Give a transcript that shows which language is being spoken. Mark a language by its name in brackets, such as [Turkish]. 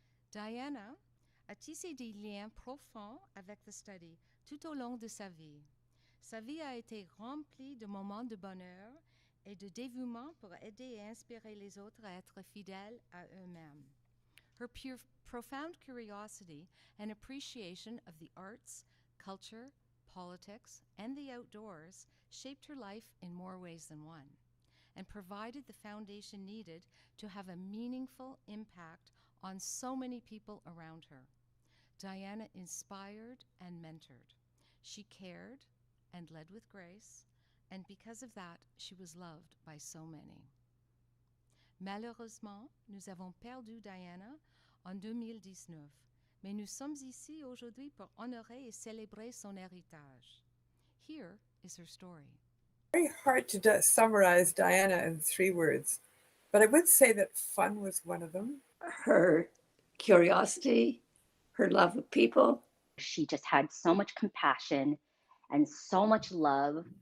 [French] Diana a tissé des liens profonds avec le study tout au long de sa vie. Sa vie a été remplie de moments de bonheur et de dévouement pour aider et inspirer les autres à être fidèles à eux-mêmes. [English] Her profound curiosity and appreciation of the arts, culture, politics, and the outdoors shaped her life in more ways than one, and provided the foundation needed to have a meaningful impact on so many people around her. Diana inspired and mentored. She cared and led with grace, and because of that, she was loved by so many. [French] Malheureusement, nous avons perdu Diana en 2019, mais nous sommes ici aujourd'hui pour honorer et célébrer son héritage. [English] Here is her story. Very hard to summarize Diana in 3 words, but I would say that fun was one of them. Her curiosity, her love of people. She just had so much compassion and so much love.